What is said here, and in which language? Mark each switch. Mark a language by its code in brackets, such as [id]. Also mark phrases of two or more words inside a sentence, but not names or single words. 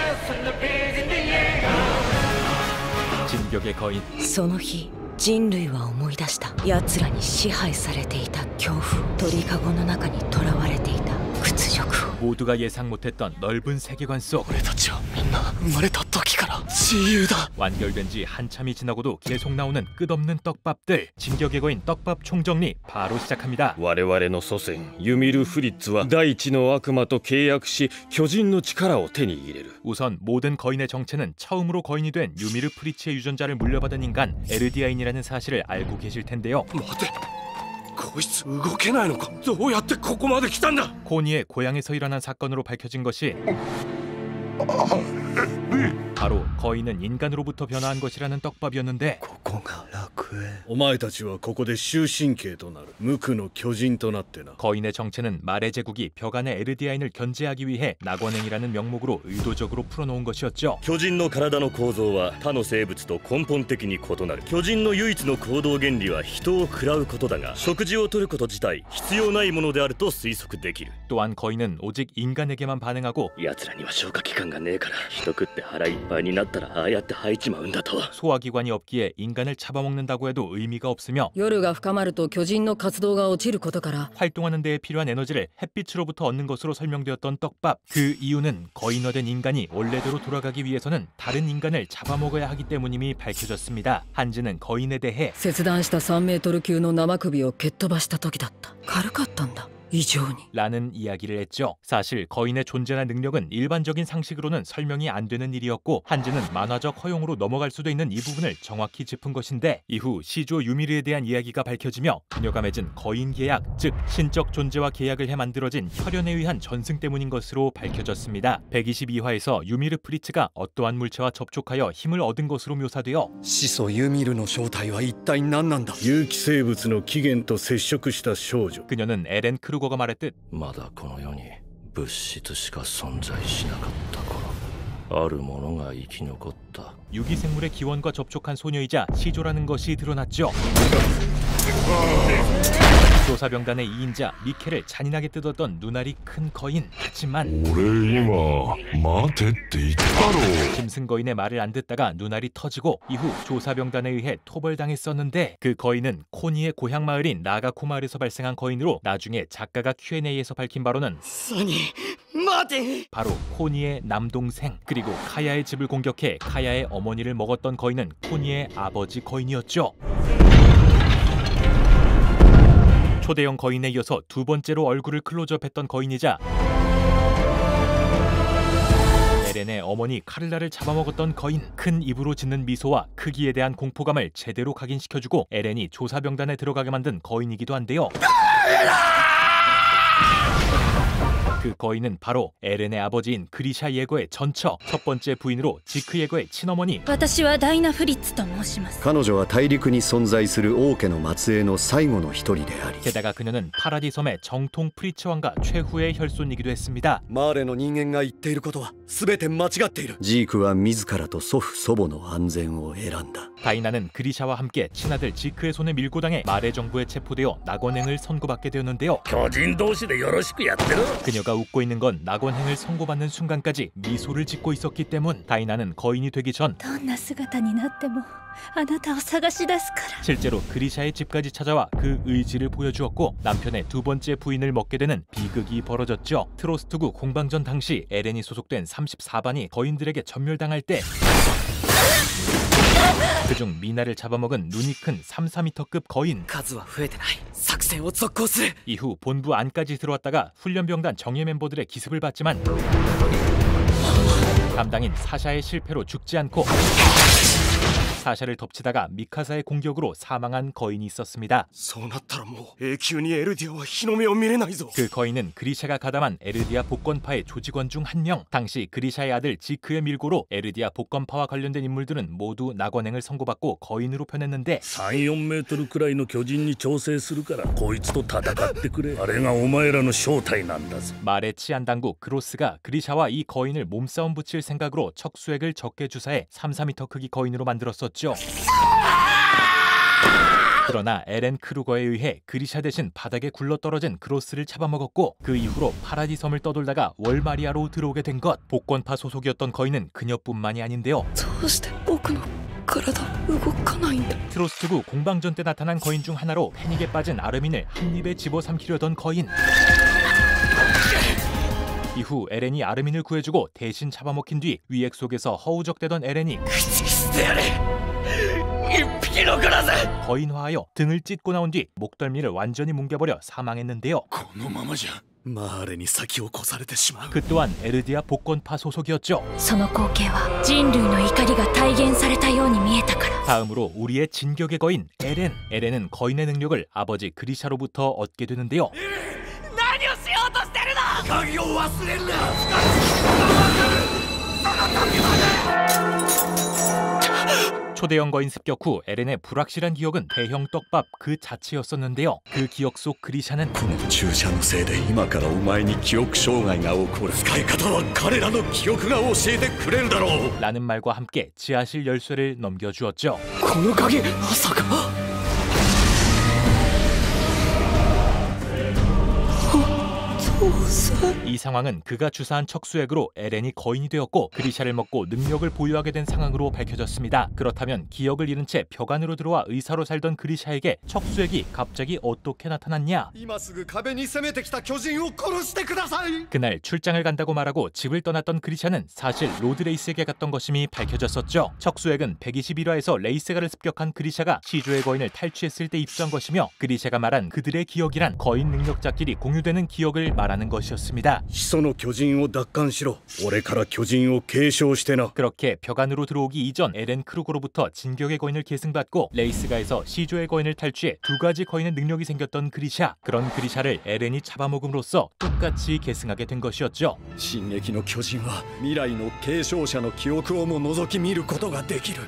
[ko] 진격의 거인. [ja] その日人類は思い出した。奴らに支配されていた恐怖、鳥かごの中に囚われていた屈辱を。 [ko] 모두가 예상 못했던 넓은 세계관 속 [ja] 俺たちはみんな生まれた時から自由だ。 [ko] 완결된 지 한참이 지나고도 계속 나오는 끝없는 떡밥들. 진격의 거인 떡밥 총정리 바로 시작합니다. [ja] 我々の祖先ユミル・フリッツは大地の悪魔と契約し巨人の力を手に入れる。 [ko] 우선 모든 거인의 정체는 처음으로 거인이 된 유미르 프리츠의 유전자를 물려받은 인간 에르디아인이라는 사실을 알고 계실 텐데요. [ja] 待て、こいつ動けないのか。どうやってここまで来たんだ。 [ko] 코니의 고향에서 일어난 사건으로 밝혀진 것이 바로 거인은 인간으로부터 변화한 것이라는 떡밥이었는데 [ja] ここが楽園。お前たちはここで終身刑となる。無垢の巨人となってな。 [ko] 거인의 정체는 말의 제국이 벽안의 에르디아인을 견제하기 위해 낙원행이라는 명목으로 의도적으로 풀어놓은 것이었죠. [ja] 巨人の体の構造は他の生物と根本的に異なる。巨人の唯一の行動原理は人を食らうことだが、食事を取ること自体必要ないものであると推測できる。 [ko] 또한 거인은 오직 인간에게만 반응하고 [ja] 奴らには消化器官がねえから人食って腹いっぱいになったらああやって吐いちまうんだと。 [ko] 소화기관이 없기에 인간을 잡아먹는다고 해도 의미가 없으며 [ja] 夜が深まると巨人の活動が落ちることから [ko] 활동하는 데에 필요한 에너지를 햇빛으로부터 얻는 것으로 설명되었던 떡밥. 그 이유는 거인화된 인간이 원래대로 돌아가기 위해서는 다른 인간을 잡아먹어야 하기 때문임이 밝혀졌습니다. 한지는 거인에 대해 [ja] 切断した3メートル級の生首を蹴っ飛ばした時だった。軽かったんだ。異常に [ko] 라는 이야기를 했죠. 사실 거인의 존재나 능력은 일반적인 상식으로는 설명이 안 되는 일이었고 한지는 만화적 허용으로 넘어갈 수도 있는 이 부분을 정확히 짚은 것인데 이후 시조 유미르에 대한 이야기가 밝혀지며 그녀가 맺은 거인 계약, 즉 신적 존재와 계약을 해 만들어진 혈연에 의한 전승 때문인 것으로 밝혀졌습니다. 122화에서 유미르 프리츠가 어떠한 물체와 접촉하여 힘을 얻은 것으로 묘사되어 [ja] 始祖ユミルの正体は一体何なんだ。有機生物の起源と接触した少女。 [ko] 그녀는 에렌 크루거가 말했듯 [ja] まだこの世に物質しか存在しなかった頃、あるものが生き残った。 [ko] 유기생물의 기원과 접촉한 소녀이자 시조라는 것이 드러났죠. 조사병단의 2인자 미켈을 잔인하게 뜯었던 눈알이 큰 거인. 하지만 [ja] 俺今待てって言ったろ。 [ko] 짐승 거인의 말을 안 듣다가 눈알이 터지고 이후 조사병단에 의해 토벌당했었는데 그 거인은 코니의 고향 마을인 나가코 마을에서 발생한 거인으로 나중에 작가가 Q&A에서 밝힌 바로는 [ja] サニー、待て。 [ko] 바로 코니의 남동생. 그리고 카야의 집을 공격해 카야의 어머니를 먹었던 거인은 코니의 아버지 거인이었죠. 초대형 거인에 이어서 두 번째로 얼굴을 클로즈업했던 거인이자 에렌의 어머니 카를라를 잡아먹었던 거인. 큰 입으로 짓는 미소와 크기에 대한 공포감을 제대로 각인시켜주고 에렌이 조사병단에 들어가게 만든 거인이기도 한데요. 그 거인은 바로 에렌의 아버지인 그리샤 예거의 전처, 첫 번째 부인으로 지크 예거의 친어머니. [ja] 私はダイナ・フリッツと申します。彼女は大陸に存在する王家の末裔の最後の一人であり、 [ko] 게다가 그녀는 파라디 섬의 정통 프리츠 왕가 최후의 혈손이기도 했습니다. [ja] マーレの人間が言っていることは全て間違っている。ジークは自らと祖父祖母の安全を選んだ。 [ko] 다이나는 그리샤와 함께 친아들 지크의 손에 밀고 당해 마레 정부에 체포되어 낙원행을 선고받게 되었는데요. [ja] 巨人同士でよろしくやってる。 [ko] 그녀가 웃고 있는 건 낙원행을 선고받는 순간까지 미소를 짓고 있었기 때문. 다이나는 거인이 되기 전 [ja] どんな姿になってもあなたを探し出すから。 [ko] 실제로 그리샤의 집까지 찾아와 그 의지를 보여주었고 남편의 두 번째 부인을 먹게 되는 비극이 벌어졌죠. 트로스트구 공방전 당시 에렌이 소속된 34반이 거인들에게 전멸당할 때 그중 미나를 잡아먹은 눈이 큰 3~4m급 거인. [ja] 数は増えてない。作戦を続行する。 [ko] 이후 본부 안까지 들어왔다가 훈련병단 정예 멤버들의 기습을 받지만 담당인 사샤의 실패로 죽지 않고 사샤를 덮치다가 미카사의 공격으로 사망한 거인이 있었습니다. [ja] そうなったらもう永久にエルディアは日の目を見れないぞ。 [ko] 그 거인은 그리샤가 가담한 에르디아 복권파의 조직원 중 한 명. 당시 그리샤의 아들 지크의 밀고로 에르디아 복권파와 관련된 인물들은 모두 낙원행을 선고받고 거인으로 변했는데 [ja] 3~4 メートルくらいの巨人に調整するからこいつと戦ってくれ。あれがお前らの正体なんだぞ。 [ko] 말의 치안 당국 그로스가 그리샤와 이 거인을 몸싸움 붙일 생각으로 척수액을 적게 주사해 3~4m 크기 거인으로 만들었었죠. 그러나 에렌 크루거에 의해 그리샤 대신 바닥에 굴러떨어진 그로스를 잡아먹었고 그 이후로 파라디 섬을 떠돌다가 월마리아로 들어오게 된 것. 복권파 소속이었던 거인은 그녀뿐만이 아닌데요. [ja] どうして僕の体動かないんだ [ko] 트로스트부 공방전 때 나타난 거인 중 하나로 패닉에 빠진 아르민을 한 입에 집어삼키려던 거인. 이후 에렌이 아르민을 구해주고 대신 잡아먹힌 뒤 위액 속에서 허우적대던 에렌이 거인화하여 등을 찢고 나온 뒤 목덜미를 완전히 뭉개버려 사망했는데요. [ja] このままじゃマーレに先を越されてしまう [ko] 그 또한 에르디아 복권파 소속이었죠. [ja] その光景は人類の怒りが体現されたように見えたから [ko] 다음으로 우리의 진격의 거인 에렌. 에렌은 거인의 능력을 아버지 그리샤로부터 얻게 되는데요. [ja] 鍵を忘れるな [ko] 초대형 거인 습격 후 에렌의 불확실한 기억은 대형 떡밥 그 자체였었는데요. 그 기억 속 그리샤는 [ja] この注射のせいで今からお前に記憶障害が起こる。使い方は彼らの記憶が教えてくれるだろう。 [ko] 라는 말과 함께 지하실 열쇠를 넘겨주었죠. [ja] この鍵まさか [ko] 이 상황은 그가 주사한 척수액으로 에렌이 거인이 되었고 그리샤를 먹고 능력을 보유하게 된 상황으로 밝혀졌습니다. 그렇다면 기억을 잃은 채 벽 안으로 들어와 의사로 살던 그리샤에게 척수액이 갑자기 어떻게 나타났냐? [ja] 今すぐ壁に攻めてきた巨人を殺してください。 [ko] 그날 출장을 간다고 말하고 집을 떠났던 그리샤는 사실 로드레이스에게 갔던 것임이 밝혀졌었죠. 척수액은 121화에서 레이스가를 습격한 그리샤가 시조의 거인을 탈취했을 때 입수한 것이며 그리샤가 말한 그들의 기억이란 거인 능력자끼리 공유되는 기억을 말하는 것이었습니다. [ja] 始祖の巨人を奪還しろ。俺から巨人を継承してな。 [ko] 그렇게 벽 안으로 들어오기 이전 에렌 크루거로부터 진격의 거인을 계승받고 레이스가에서 시조의 거인을 탈취해 두 가지 거인의 능력이 생겼던 그리샤. 그런 그리샤를 에렌이 잡아먹음으로써 똑같이 계승하게 된 것이었죠. [ja] 進撃の巨人は未来の継承者の記憶をも覗き見ることができる。